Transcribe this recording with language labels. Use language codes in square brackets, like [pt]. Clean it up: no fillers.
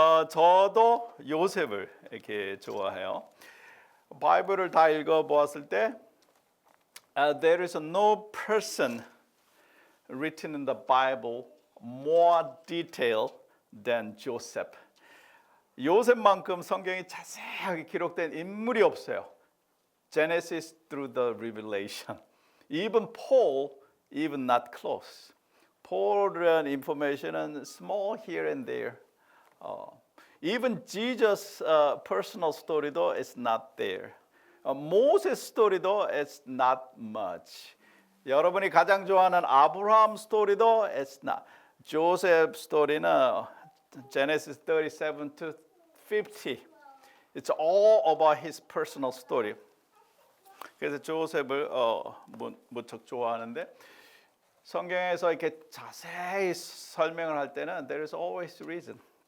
[ko] 저도 요셉을 이렇게 좋아해요. 바이블을 다 읽어보았을 때 [en] there is no person written in the Bible more detailed than Joseph. [ko] 요셉만큼 성경이 자세하게 기록된 인물이 없어요. [en] Genesis through the Revelation. Even Paul, even not close. Paul's information은 small here and there. Even Jesus' personal story도 is not there. Moses story도 is not much. [ko] 여러분이 가장 좋아하는 아브라함 스토리도 [en] it's not. [ko] 조셉 스토리는 [en] Genesis 37 to 50. It's all about his personal story. [ko] 그래서 조셉을 무척 좋아하는데 성경에서 이렇게 자세히 설명을 할 때는 [en] there is always reason.